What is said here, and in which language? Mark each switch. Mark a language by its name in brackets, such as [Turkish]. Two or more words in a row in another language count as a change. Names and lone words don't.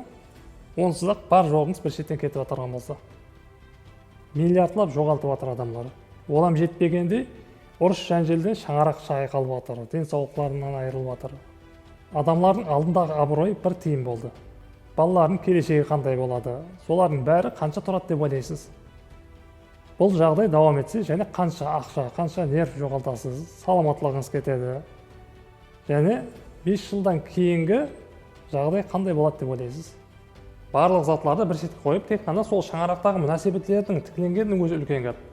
[Kara-Kalpak] Онсуз ак бар жогуңуз бир четтен кетип атырган болсо. Миллиардлап жогалтып атыр адамдар. Олам жетпегенде уруш жанжелден шаңарак чайкалып атыр, ден соолукларынан айрылып атыр. Адамлардын алдындагы аброй бир тыйын болду. Балалардын келечеги кандай болду? Солардын баары канча турат деп ойлойсуз? Бұл жағдай давам етсе, және қанша ақша, қанша нерв жоғалтасыз, саламатлығыңыз кетеді. Және 5 жылдан кейінгі жағдай қандай болады деп ойлайсыз? Барлық затларды бір шетке қойып, тек қана сол шаңырақтағы мünәсәбәтлердің тікленгенінің өзі үлкен гәп.